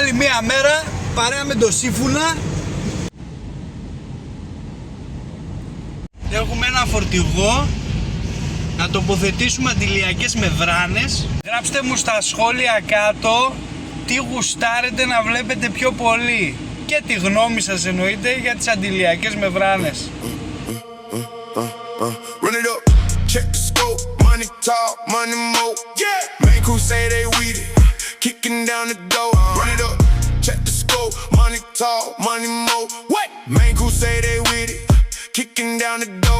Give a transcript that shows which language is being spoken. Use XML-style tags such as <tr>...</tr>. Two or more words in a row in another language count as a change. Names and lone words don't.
<el>μία μέρα παρέα με το Σύμφουνα. Έχουμε ένα φορτηγό να τοποθετήσουμε αντιλιακές μεμβράνες. Γράψτε μου στα σχόλια κάτω τι γουστάρετε να βλέπετε πιο πολύ και τη γνώμη σας εννοείται για τις αντιλιακές μεμβράνες.</el> <en>Run it up, check the scope, money talk, money mo. Yeah, main crew say they with it, kicking down the door. Run it up, check the scope, money talk, money mo. What? Main crew say they with it, kicking down the door.</en>